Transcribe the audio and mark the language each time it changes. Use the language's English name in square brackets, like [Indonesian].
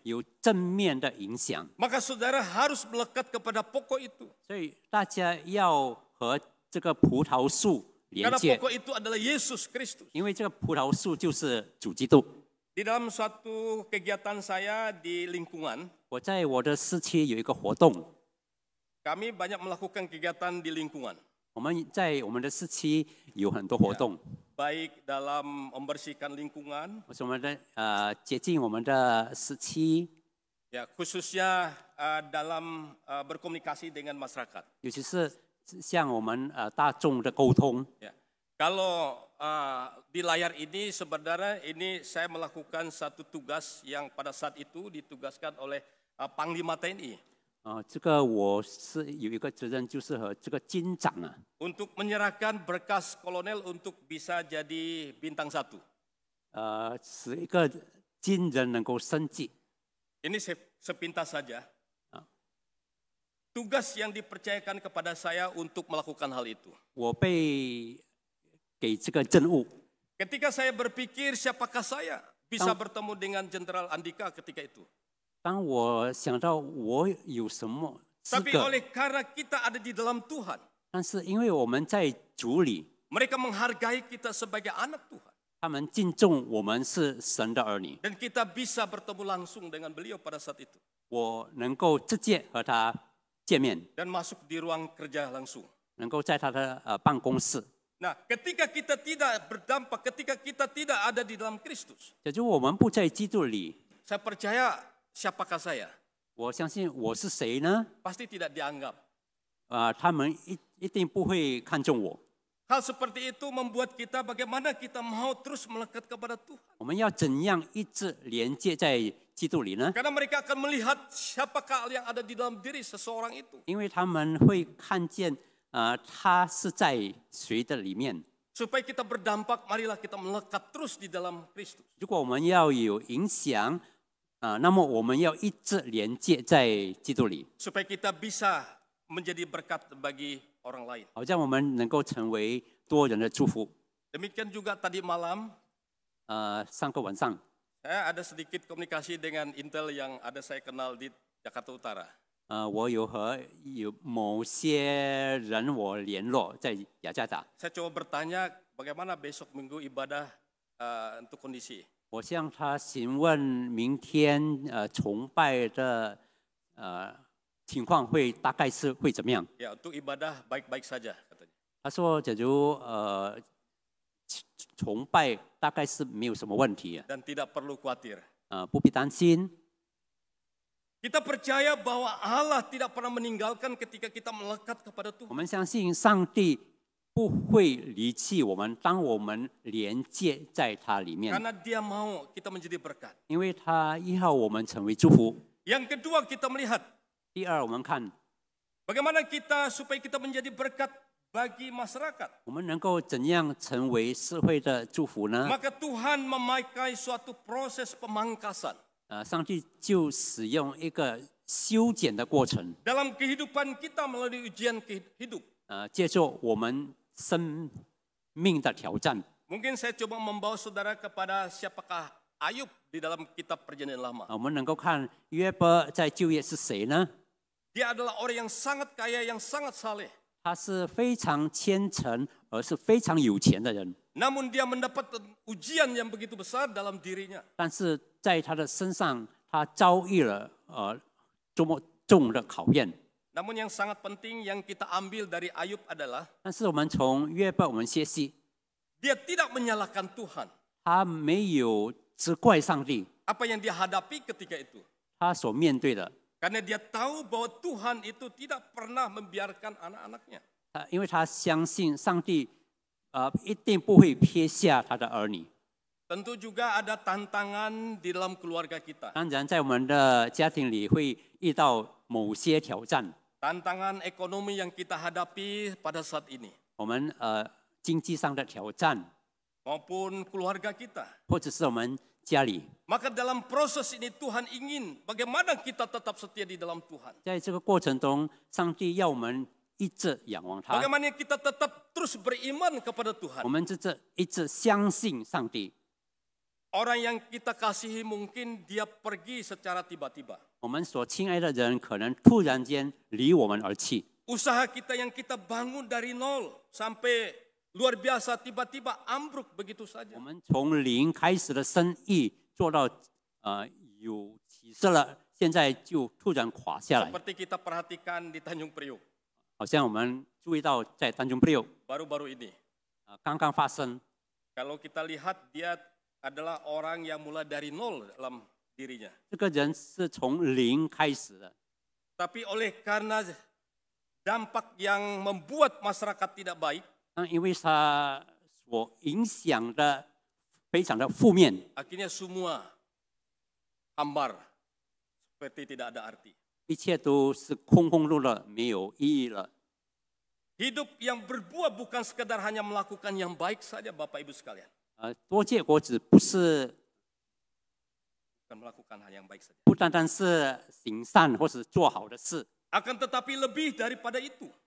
[Chinese] 有正面的影响。 [Indonesian] Maka saudara harus melekat kepada pokok itu. [Chinese] 所以大家要和这个葡萄树连 [Indonesian] Karena [Chinese] 接， [Indonesian] pokok itu adalah Yesus Kristus. [Chinese] 因为这个葡萄树就是主基督。 [Indonesian] Di dalam suatu kegiatan saya di lingkungan, [Chinese] 我在我的市区有一个活动， [Indonesian] kami banyak melakukan kegiatan di lingkungan. [Chinese] 我们在我们的市区有很多活动， [Indonesian] Baik dalam membersihkan lingkungan, [Chinese] 我们的接近我们的市区， [Indonesian] ya khususnya dalam berkomunikasi dengan masyarakat. [Chinese] 尤其是像我们大众的沟通。 [Indonesian] Ya. Kalau di layar ini sebenarnya ini saya melakukan satu tugas yang pada saat itu ditugaskan oleh Panglima TNI. [Chinese] 这个我是有一个责任，就是和这个军长 [Indonesian] Untuk menyerahkan berkas kolonel untuk bisa jadi bintang 1. [Chinese] 使一个军人能够升级。 [Indonesian] Ini sepintas saja. Tugas yang dipercayakan kepada saya untuk melakukan hal itu. [Chinese] 我被给这个任务， [Indonesian] Ketika saya berpikir siapakah saya bisa bertemu dengan Jenderal Andika ketika itu. [Chinese] 当我想到我有什么资 [Indonesian] Tapi [Chinese] 格， [Indonesian] oleh karena kita ada di dalam Tuhan, [Chinese] 但是因为我们在主里， [Indonesian] mereka menghargai kita sebagai anak Tuhan. [Chinese] 他们敬重我们是神的儿女， [Indonesian] Dan kita bisa bertemu langsung dengan beliau pada saat itu. [Chinese] 我能够直接和他见面， [Indonesian] Dan masuk di ruang kerja langsung. [Chinese] 能够在他的办公室。 [Indonesian] Nah, ketika kita tidak berdampak, ketika kita tidak ada di dalam Kristus, [Chinese] 假如我们不在基督里， [Indonesian] saya percaya siapakah saya? [Chinese] 我相信我是谁呢？ [Indonesian] Pasti tidak dianggap. [Chinese] 他们一定不会看重我。 [Indonesian] Hal seperti itu membuat kita bagaimana kita mau terus melekat kepada Tuhan. [Chinese] 我们要怎样一直连接在基督里呢？ [Indonesian] Karena mereka akan melihat siapakah yang ada di dalam diri seseorang itu. [Chinese] 因为他们会看见他是在谁的里面。 [Indonesian] Supaya kita berdampak, marilah kita melekat terus di dalam Kristus. [Chinese] 如果我们要有影响，那么我们要一直连接在基督里， [Indonesian] Supaya kita bisa menjadi berkat bagi orang lain. [Chinese] 好像我们能够成为多人的祝福。 [Indonesian] Demikian juga tadi malam, [Chinese] 上个晚上， [Indonesian] saya ada sedikit komunikasi dengan Intel yang ada saya kenal di Jakarta Utara. [Chinese] 我有某些人我联络在雅加达， [Indonesian] Saya coba bertanya bagaimana besok minggu ibadah untuk kondisi. [Chinese] 我向他询问明天崇拜的情况大概是会怎么样？ [Indonesian] Ya, untuk ibadah baik-baik saja katanya. [Chinese] 他说，假如崇拜大概是没有什么问题， [Indonesian] Dan tidak perlu khawatir. [Chinese] 不必担心。 [Indonesian] Kita percaya bahwa Allah tidak pernah meninggalkan ketika kita melekat kepada [Chinese] 我 [Indonesian] Tuhan. [Chinese] 们相信上帝不会离弃我们，当我们连接在他里面， [Indonesian] Karena dia mau kita menjadi berkat. [Chinese] 因为他要我们成为祝福。 [Indonesian] Yang kedua kita melihat [Chinese] 第二，我们看 [Indonesian] bagaimana kita supaya kita menjadi berkat bagi masyarakat. [Chinese] 我们能够怎样成为社会的祝福呢？ [Indonesian] Maka Tuhan memakai suatu proses pemangkasan [Chinese] 上帝就使用一个修剪的过程， [Indonesian] dalam kehidupan kita melalui ujian hidup. [Chinese] 借助我们生命的挑战。 [Indonesian] Mungkin saya coba membawa saudara kepada siapakah Ayub di dalam kitab Perjanjian Lama. [Chinese] 我们能够看约伯在旧约是谁呢？ [Indonesian] Dia adalah orang yang sangat kaya, yang sangat saleh. [Chinese] 他是非常虔诚，而是非常有钱的人。 [Indonesian] Namun dia mendapat ujian yang begitu besar dalam dirinya. [Chinese] 但是在他的身上，他遭遇了这么重的考验。 [Indonesian] Namun yang sangat penting yang kita ambil dari Ayub adalah [Chinese] 但是我们从约伯我们学习， [Indonesian] dia tidak menyalahkan Tuhan. [Chinese] 他没有责怪上帝， [Indonesian] Apa yang dia hadapi ketika itu. [Chinese] 他所面对的， [Indonesian] Karena dia tahu bahwa Tuhan itu tidak pernah membiarkan anak-anaknya. [Chinese] 因为他相信上帝一定不会撇下他的儿女。 [Indonesian] Tentu juga ada tantangan di dalam keluarga kita. [Chinese] 当然，在我们的家庭里会遇到某些挑战， [Indonesian] Tantangan ekonomi yang kita hadapi pada saat ini. [Chinese] 我们经济上的挑战， [Indonesian] Maupun keluarga kita. [Chinese] 或者是我们家里， [Indonesian] Maka dalam proses ini Tuhan ingin bagaimana kita tetap setia di dalam Tuhan. [Chinese] 在这个过程中，上帝要我们一直仰望他， [Indonesian] Bagaimana kita tetap terus beriman kepada [Chinese] 我 [Indonesian] Tuhan. [Chinese] 们一直相信上帝。 [Indonesian] Orang yang kita kasihi mungkin dia pergi secara tiba-tiba. [Chinese] 我们所亲爱的人可能突然间离我们而去， [Indonesian] Usaha kita yang kita bangun dari nol sampai luar biasa tiba-tiba ambruk begitu [Chinese] 我 [Indonesian] saja. [Chinese] 们从零开始的生意做到有起色了，现在就突然垮下来， [Indonesian] Seperti kita perhatikan di Tanjung Priok [Chinese] 好像我们注意到在丹中priok [Indonesian] baru-baru ini. [Chinese] 刚刚发生。 [Indonesian] Kalau kita lihat dia adalah orang yang mulai dari nol dalam dirinya. [Chinese] 这个人是从零开始的， [Indonesian] Tapi oleh karena dampak yang membuat masyarakat tidak baik, [Chinese] 因为他所影响的非常的负面， [Indonesian] akhirnya semua hambar seperti tidak ada arti. [Chinese] 一切都是空空落落，没有意义了。 [Indonesian] Hidup yang berbuah bukan sekedar hanya melakukan yang baik saja, Bapak Ibu sekalian. [Chinese] 多结果子不是 [Indonesian] Bukan melakukan hal yang baik saja. [Chinese] 不单单是行善或是做好的事， [Indonesian] Akan tetapi lebih daripada itu.